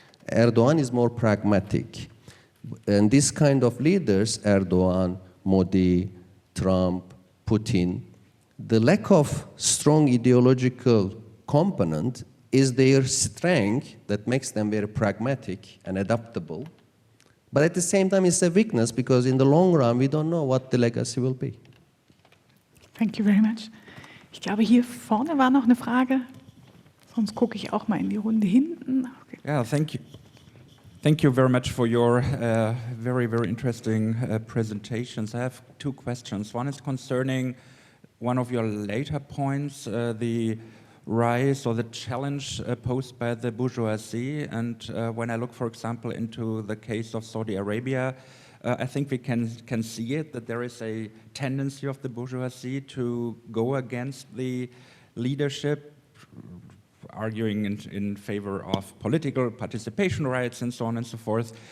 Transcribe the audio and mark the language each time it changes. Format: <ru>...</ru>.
<en>Erdogan is more pragmatic. And this kind of leaders, Erdogan, Modi, Trump, Putin, the lack of strong ideological component is their strength that makes them very pragmatic and adaptable. But at the same time, it's a weakness because in the long run, we don't know what the legacy will be. Thank you very much.</en> <de>Ich glaube, hier vorne war noch eine Frage. Sonst gucke ich auch mal in die Runde hinten.</de> <en>Okay. Yeah, thank you. Thank you very much for your very, very interesting presentations. I have two questions. One is concerning one of your later points, the rise or the challenge posed by the bourgeoisie. And when I look, for example, into the case of Saudi Arabia, I think we can see it, that there is a tendency of the bourgeoisie to go against the leadership, arguing in favor of political participation rights and so on and so forth.</en>